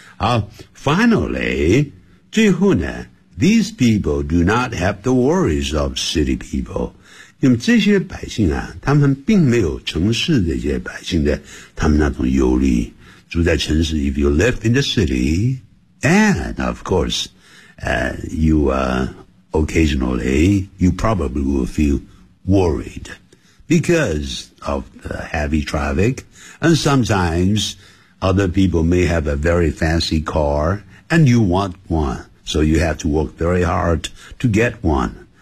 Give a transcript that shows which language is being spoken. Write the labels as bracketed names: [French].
[English] 好 ,finally, [Chinese] 最后呢 [English] ,these people do not have the worries of city people. [Chinese] 因为这些百姓啊他们并没有城市这些百姓的他们那种忧虑。住在城市 [English] ,if you live in the city, and of course, you are occasionally, you probably will feel worried because of the heavy traffic, and sometimes,Other people may have a very fancy car, and you want one, so you have to work very hard to get one.